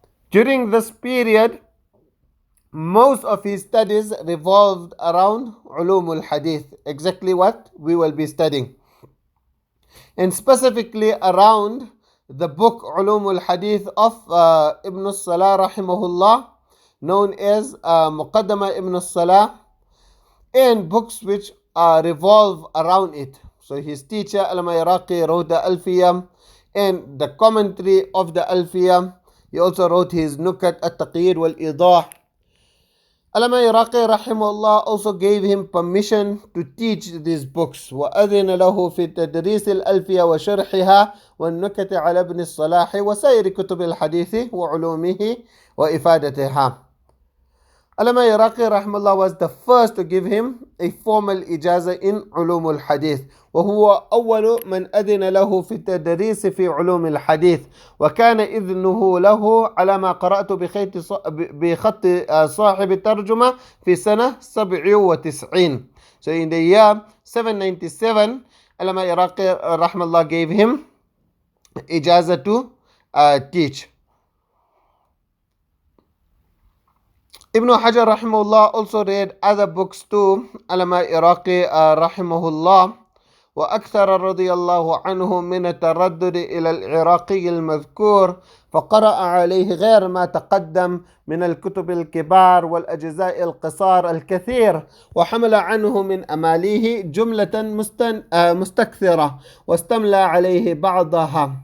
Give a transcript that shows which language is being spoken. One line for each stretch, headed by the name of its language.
English: During this period, most of his studies revolved around ulumul hadith, exactly what we will be studying, and specifically around the book ulumul hadith of Ibn Salah rahimahullah, known as Muqaddama Ibn Salah, and books which revolve around it. So his teacher Alama Iraqi wrote the Alfiyah and the commentary of the Alfiyah. He also wrote his Nukat at-Taqyid wal-Idah. Alama Iraqi rahimahullah also gave him permission to teach these books.
Arabic: وأذن له في تدريس الألفية وشرحها والنكت على ابن الصلاح وسائر كتب الحديث وعلومه وإفادتها.
English: Alama Iraqi rahimahullah was the first to give him a formal ijaza in
Arabic: علوم الحديث, وهو أول من أذن له في التدريس في علوم الحديث, وكان إذنه له على ما قرأت بخط صاحب الترجمة في سنة 97.
English: So in the year 797, Alama Iraqi rahimahullah gave him ijaza to teach. Ibn Hajar rahimahullah also read other books too.
Arabic: Alama Iraqi rahimahullah وأكثر رضي الله عنه من التردد إلى العراقي المذكور فقرأ عليه غير ما تقدم من الكتب الكبار والأجزاء القصار الكثير وحمل عنه من أماليه جملة مستكثرة واستملى عليه بعضها.